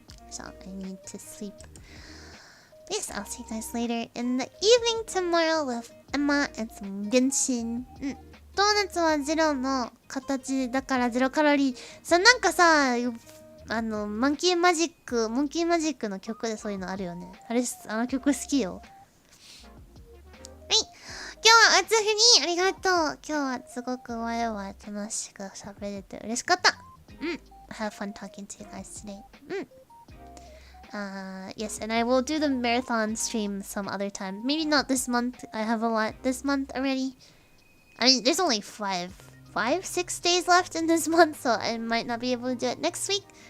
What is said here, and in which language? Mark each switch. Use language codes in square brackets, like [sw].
[en] So I need to sleep. Yes, I'll see you guys later in the evening tomorrow with Emma and some Genshin. [ja] ドーナツはゼロの形だからゼロカロリー。なんかさ、モンキーマジックの曲でそういうのあるよね。あの曲好きよ。はい。今日は暑ふにありがとう。今日はすごくわやわや楽しく喋れて嬉しかった。 [en] I have fun talking to you guys today. Yes, and I will do the marathon stream some other time. Maybe not this month. I have a lot this month already. I mean, there's only 6 days left in this month, so I might not be able to do it next week.